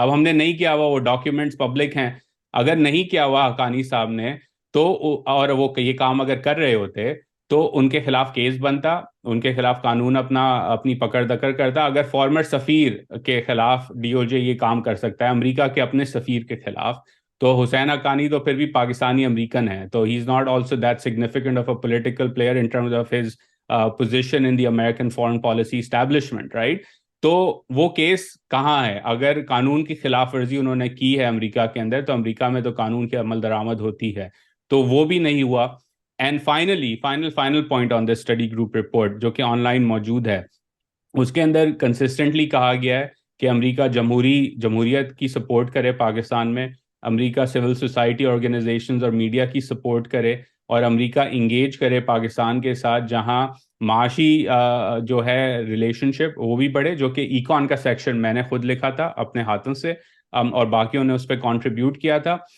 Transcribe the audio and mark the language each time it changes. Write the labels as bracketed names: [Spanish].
[Urdu] اب ہم نے نہیں کیا ہوا، وہ ڈاکیومنٹس پبلک ہیں. اگر نہیں کیا ہوا حقانی صاحب نے تو اور وہ یہ کام اگر کر رہے ہوتے تو ان کے خلاف کیس بنتا، ان کے خلاف قانون اپنی پکڑ دکڑ کرتا. اگر فارمر سفیر کے خلاف DOJ یہ کام کر سکتا ہے امریکہ کے اپنے سفیر کے خلاف، تو حسین حقانی تو پھر بھی پاکستانی امریکن ہے، تو [English] He is not also that significant of a political player in terms of his position in the American foreign policy establishment, right? [Urdu] تو وہ کیس کہاں ہے؟ اگر قانون کی خلاف ورزی انہوں نے کی ہے امریکہ کے اندر تو امریکہ میں تو قانون کی عمل درآمد ہوتی ہے, تو وہ بھی نہیں ہوا. [English] and finally final point on the study group report [Urdu] جو کہ آن لائن موجود ہے, اس کے اندر کنسسٹنٹلی کہا گیا ہے کہ امریکہ جمہوریت کی سپورٹ کرے پاکستان میں, امریکہ سول سوسائٹی آرگنائزیشنز اور میڈیا کی سپورٹ کرے, اور امریکہ انگیج کرے پاکستان کے ساتھ جہاں معاشی جو ہے ریلیشن شپ وہ بھی بڑھے, جو کہ ایکون کا سیکشن میں نے خود لکھا تھا اپنے ہاتھوں سے, اور باقیوں نے اس پہ کنٹریبیوٹ کیا تھا.